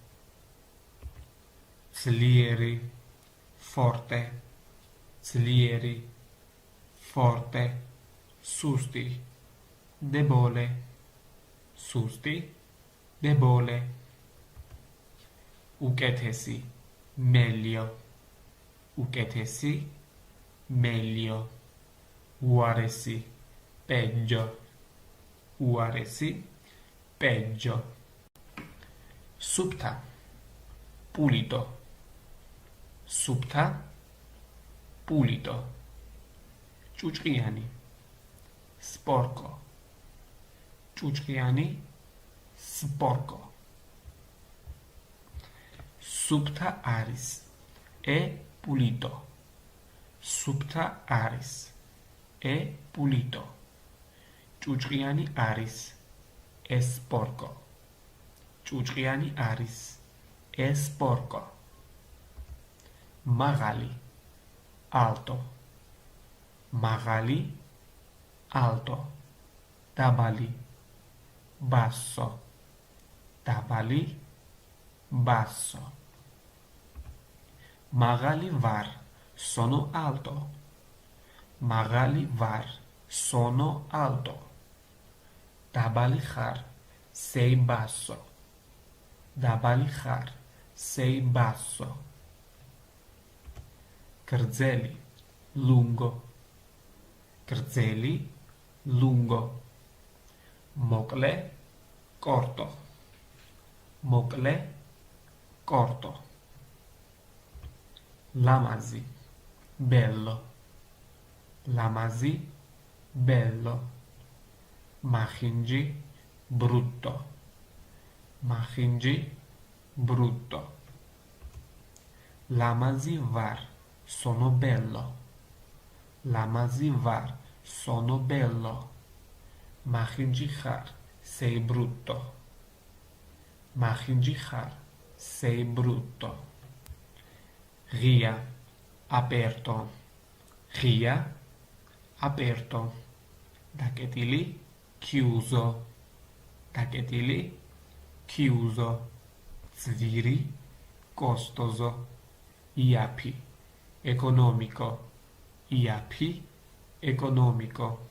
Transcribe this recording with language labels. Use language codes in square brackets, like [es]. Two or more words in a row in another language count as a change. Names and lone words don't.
[ka] ძლიერი forte ძლიერი forte susti debole susti debole უკეთესი meglio უკეთესი meglio უარესი peggio უარესი peggio სუფთა pulito სუფთა pulito ჭუჭყიანი sporco ჭუჭყიანი sporco სუფთა არის [it] e pulito [ka] სუფთა არის [it] e pulito [ka] ჭუჭყიანი არის [it] e sporco [ka] ჭუჭყიანი არის [it] e sporco [ka] მაღალი alto მაღალი alto დაბალი basso დაბალი basso მაღალი ვარ [it] sono alto [ka] მაღალი ვარ [it] sono alto [ka] დაბალი ხარ [it] sei basso [ka] დაბალი ხარ [it] sei basso [ka] გრძელი lungo გრძელი lungo მოკლე corto მოკლე corto ლამაზი bello ლამაზი bello მახინჯი brutto მახინჯი brutto ლამაზი ვარ [it] sono bello [ka] ლამაზი ვარ [it] sono bello [ka] მახინჯი ხარ [it] sei brutto [ka] მახინჯი ხარ [it] sei brutto [ka] ღია aperto ღია aperto დაკეტილი chiuso დაკეტილი chiuso ძვირი costoso iaphi economico iaphi economico